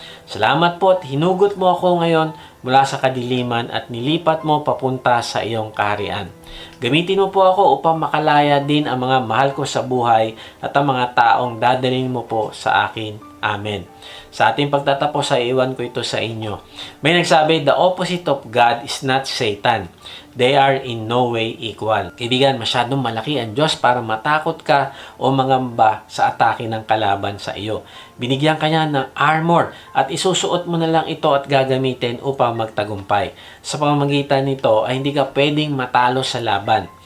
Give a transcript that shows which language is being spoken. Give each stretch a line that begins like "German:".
Filipino: Salamat po at hinugot mo ako ngayon mula sa kadiliman at nilipat mo papunta sa iyong kaharian. Gamitin mo po ako upang makalaya din ang mga mahal ko sa buhay at ang mga taong dadalhin mo po sa akin. Amen. Sa ating pagtatapos ay iwan ko ito sa inyo. May nagsabi,
English: the opposite of God is not Satan. They are in no way equal.
Filipino: Kaibigan, masyadong malaki ang Diyos para matakot ka o mangamba sa atake ng kalaban sa iyo. Binigyan ka niya ng armor at isusuot mo na lang ito at gagamitin upang magtagumpay. Sa pamamagitan nito ay hindi ka pwedeng matalo sa laban.